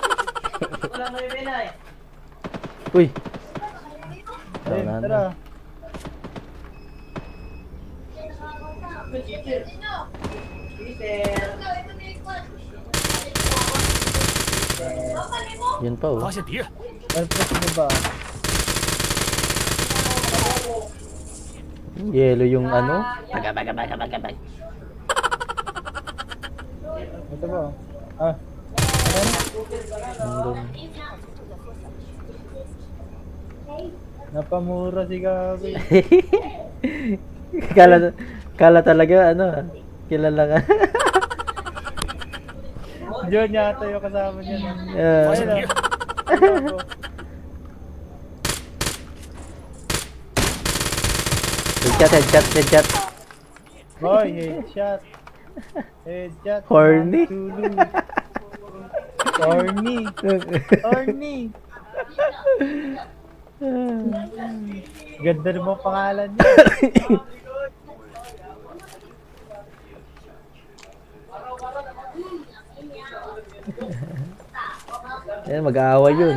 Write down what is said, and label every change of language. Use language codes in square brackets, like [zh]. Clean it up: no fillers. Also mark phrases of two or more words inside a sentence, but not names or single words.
[tl] Uy! Ayun, Tara na. tara. Yun pa, oh. [zh] 发现敌人！ [tl] Alpres mo ba? Yellow yung ano. Ito ba? Ah. Nandun. Napamura si Gabi. Kala talaga, ano, kilala ka. John yata yung kasama niya. Yeah. [zh] 发现敌人！ [tl] Headshot. [en] Boy, headshot. Headshot. Horny. [tl] Tulu. [en] Corny. Corny. [tl] Ganda naman pangalan niya. Ayan, mag-aaway yun.